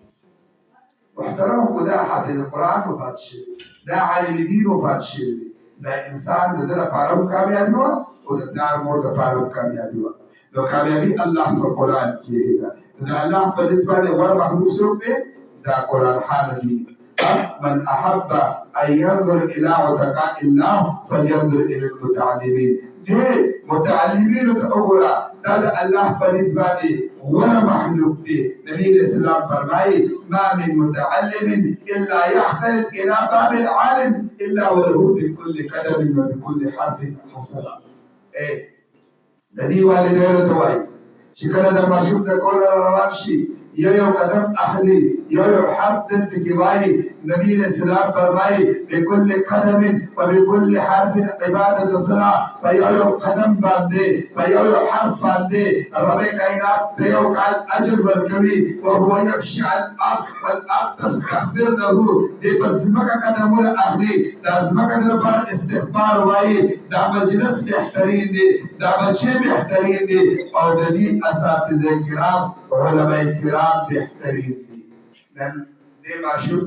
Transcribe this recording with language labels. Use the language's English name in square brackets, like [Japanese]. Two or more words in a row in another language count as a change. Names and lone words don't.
[Pashto] محترم خو دا حافظ قرآن وفات شوی دا عالم دین وفات شوی دا انسان د ده لپاره هم کامیابي وه او د پلار مور دپاره هم کامیابي وه نو کامیابي الله په قرآن کې ده د الله په نسبت باندې غوره مخلوق څوک دی دا قرآن حال دی [Arabic] من احب ان ينظر الى عتقاء الله فلينظر الى المتعلمين [Pashto] دې متعلمینو ته وګوره دا د الله په نسبت باندې غوره مخلوق دی نبی اسلام فرمایي [Arabic] ما من متعلم الا يحترق الى باب العالم الا وله في كل قدم وبكل حرف حسنه [Pashto] د دې والدینو ته وایي چې کله د ماشوم د کور روان شي یو قدم اخلي یو حرف دلته کې وایي نبی اسلام فرمایي [Arabic] بكل قدم وبكل حرف عبادت الصلاه [Pashto] په یو قدم باندې په یو حرف باندې رب کائنات په یو کال اجر ورکوي او [Arabic] هو يمشي على الارض والارض تستغفر له [Pashto] دې په ځمکه قدمونه اخلي د ځمکه لپاره استغفار وایي دا مجلس بهترین دی دا بچي بهترین دی او د دې اساتذه کرام علماء کرام بهترین دي نن دې ماشوم